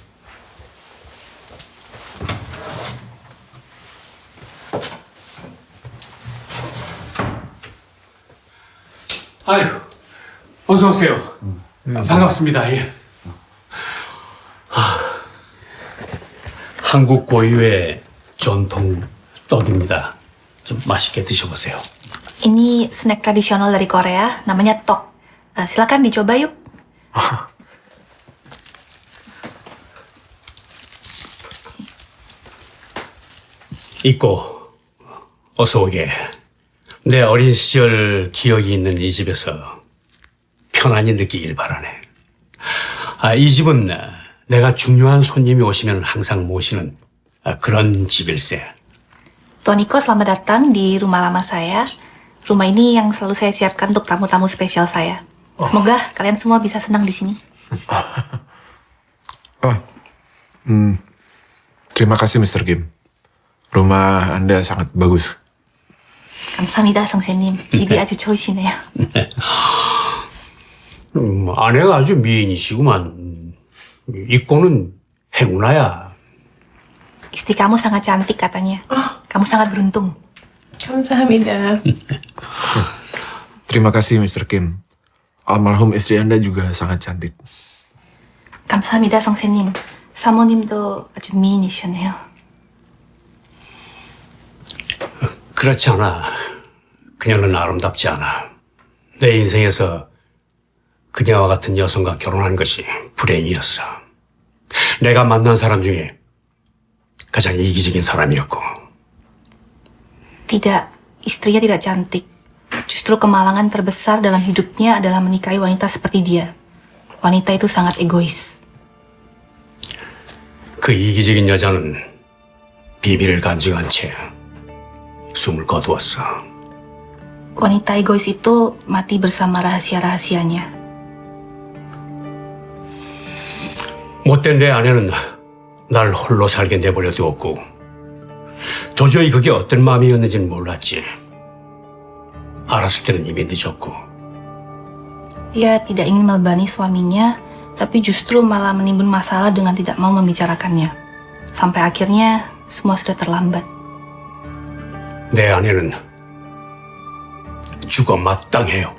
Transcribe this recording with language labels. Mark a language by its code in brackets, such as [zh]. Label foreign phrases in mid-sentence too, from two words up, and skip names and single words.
[ko] 아유, 어서 오세요. 반갑습니다. 예. 한국 고유의 전통 떡입니다. 좀 맛있게 드셔보세요. [id] Ini snack tradisional dari Korea, namanya tok. Silakan dicoba yuk. [ko] 있고 어서 오게. 내 어린 시절 기억이 있는 이 집에서 편안히 느끼길 바라네. 이 집은 내가 중요한 손님이 오시면 항상 모시는 그런 집일세. [id] Toniko, selamat datang di rumah lama saya. Rumah ini yang selalu saya siapkan untuk tamu-tamu spesial saya. Semoga kalian semua bisa senang di sini. Terima kasih Mr. Kim. Rumah Anda sangat bagus. [ko] 감사합니다, 선생님. 집이 아주 좋으시네요. 아내가 아주 미인이시구만. 이꼬는 행운아야. [id] Istri kamu sangat cantik katanya. Kamu sangat beruntung. [ko] 감사합니다. [id] Terima kasih Mr. Kim. Almarhum istri Anda juga sangat cantik. [ko] 감사합니다, 선생님. 사모님도 아주 미인이시네요. 그렇지 않아. 그녀는 아름답지 않아. 내 인생에서 그녀와 같은 여성과 결혼한 것이 불행이었어. 내가 만난 사람 중에 가장 이기적인 사람이었고. [id] Tidak, istrinya tidak cantik. Justru kemalangan terbesar dalam hidupnya adalah menikahi wanita seperti dia. Wanita itu sangat egois. [ko] 그 이기적인 여자는 비밀을 간직한 채 숨을 거두었어. [id] Wanita egois itu mati bersama rahasia-rahasianya. [ko] 못된 내 아내는 날 홀로 살게 내버려 두었고 도저히 그게 어떤 마음이었는지는 몰랐지. 알았을 때는 이미 늦었고. [id] Dia tidak ingin membebani suaminya, tapi justru malah menimbun masalah dengan tidak mau membicarakannya. Sampai akhirnya semua sudah terlambat. [ko] 내 아내는 죽어 마땅해요.